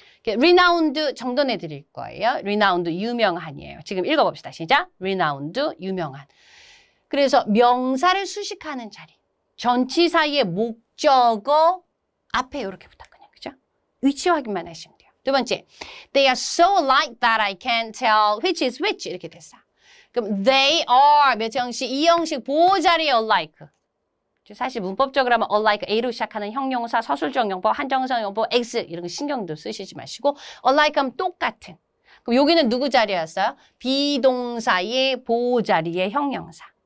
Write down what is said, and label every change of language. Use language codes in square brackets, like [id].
[ko] renowned 정돈해 드릴 거예요. renowned 유명한이에요. 지금 읽어봅시다. 시작. renowned 유명한. 그래서 명사를 수식하는 자리. 전치사의 목적어 앞에 이렇게 부탁하냐. 그죠? 위치 확인만 하시면 돼요. 두 번째, [en] they are so alike that I can't tell which is which [ko] 이렇게 됐어. 그럼 [en] they are [ko] 몇 형식? 이 형식 보호 자리에 alike. 사실 문법적으로 하면 alike A로 시작하는 형용사, 서술적 용법, 한정성 용법, X 이런 거 신경도 쓰시지 마시고 alike 하면 똑같은. 그럼 여기는 누구 자리였어요? 비동사의 보호 자리의 형용사.